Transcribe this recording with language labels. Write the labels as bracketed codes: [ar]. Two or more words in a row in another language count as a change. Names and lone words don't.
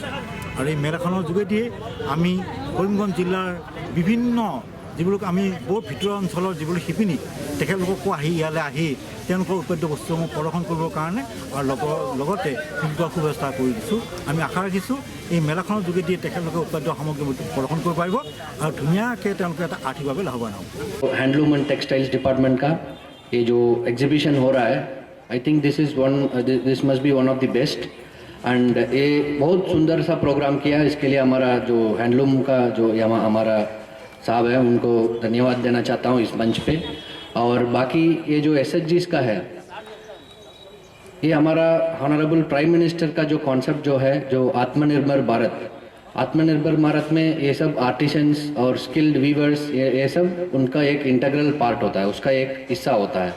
[as] আৰু এই মেলাখনৰ যোগেদিয়ে আমি কৰিমগঞ্জ জিলাৰ বিভিন্ন যিবোৰ আমি বহুত ভিতৰুৱা অঞ্চলৰ যিবোৰ শিপিনী, তেখেতলোককো ইয়ালৈ আহি তেওঁলোকৰ উৎপাদিত বস্তুসমূহ প্ৰদৰ্শন কৰিবৰ কাৰণে আৰু লগতে শিল্পৰ সুব্যৱস্থা কৰি দিছোঁ। আমি আশা ৰাখিছোঁ এই মেলাখনৰ যোগেদিয়ে তেখেতলোকে উৎপাদিত সামগ্ৰী প্ৰদৰ্শন কৰিব পাৰিব আৰু ধুনীয়াকৈ তেওঁলোকে এটা আৰ্থিকভাৱে লাভৱান হ'ব। [en] Handloom and Textiles Department [hi] का ये जो एग्जीबिशन हो रहा है, [en] I think this must be one of the best and [hi] ये बहुत सुंदर सा प्रोग्राम किया। इसके लिए हमारा जो हैंडलूम का जो यहाँ हमारा साहब है उनको धन्यवाद देना चाहता हूँ इस मंच पे। और बाकी ये जो SHGs का है, ये हमारा [en] honourable Prime Minister [hi] का जो कॉन्सेप्ट जो है, जो आत्मनिर्भर भारत में ये सब आर्टिसंस और [en] skilled weavers [hi] ये सब उनका एक [en] integral part [hi] होता है, उसका एक हिस्सा होता है।